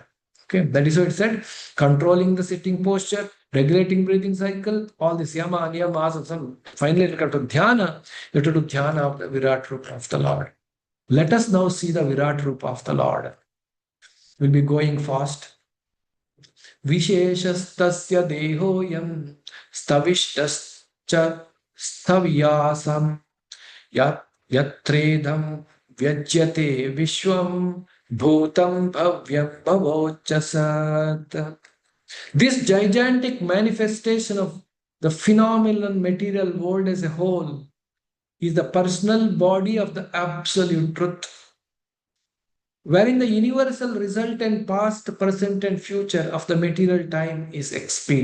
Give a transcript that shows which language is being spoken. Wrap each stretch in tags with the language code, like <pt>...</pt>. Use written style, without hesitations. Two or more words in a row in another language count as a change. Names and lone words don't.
<en>Okay, that is what it said. Controlling the sitting posture, regulating breathing cycle, all this</en> <sa>Yama, Niyama, Asana.</sa> <en>Finally, you have to Dhyana. You have to do Dhyana of the</en> <sa>Virat Rupa</sa> <en>of the Lord. Let us now see the</en> <sa>Virat Rupa</sa> <en>of the Lord. We'll be going fast.</en> <sa>Visheshastasya dehoyam stavishtascha stavyasam yatredham vyajyate vishwam bhutam bhavyam bhavochasat.</sa> <en>This gigantic manifestation of the phenomenal material world as a whole is the personal body of the absolute truth, wherein the universal resultant past, present, and future of the material time is experienced.</en>